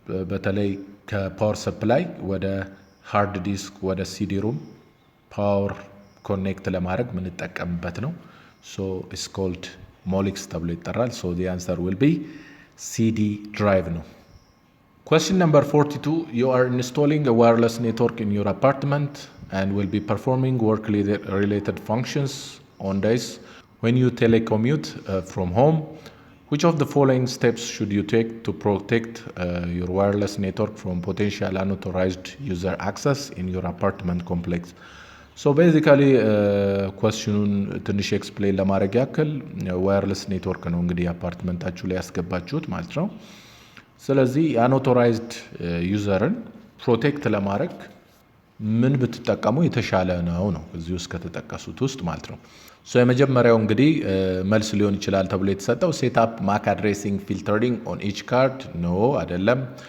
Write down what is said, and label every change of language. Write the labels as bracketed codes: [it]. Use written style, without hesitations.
[am] በተለይ ከፓወር ሰፕላይ ወደ ሃርድ ዲስክ ወደ ሲዲ ሩም ፓወር ኮኔክት ለማድረግ የምንጠቀምበት ነው። ሶ ኢትስ ኮልድ ሞሊክስ ተብሎ ይጠራል። [en] ሶ the answer will be CD drive ነው። Question number 42, you are installing a wireless network in your apartment and will be performing work-related functions on days when you telecommute from home. Which of the following steps should you take to protect your wireless network from potential unauthorized user access in your apartment complex? [am] So basically questionን ትንሽ ኤክስፕሌን ለማድረግ ያክል ዋየርለስ ኔትወርክ ነው እንግዲህ አፓርትመንታችሁ ላይ ያስገባችሁት ማለት ነው። ስለዚህ አንኦቶራይዝድ ዩዘርን ፕሮቴክት ለማድረግ ምን ብትጠቀሙ የተሻለ ነው እዚህ ውስጥ ከተጠቀሱት ውስጥ ማለት ነው። ሶ የመጀመሪያው እንግዲህ መልስ ሊሆን ይችላል ተብሎ የተሰጠው ሴት አፕ ማክ አድሬሲንግ ፊልተሪንግ ኦን ኢች ካርድ ኖ አይደለም።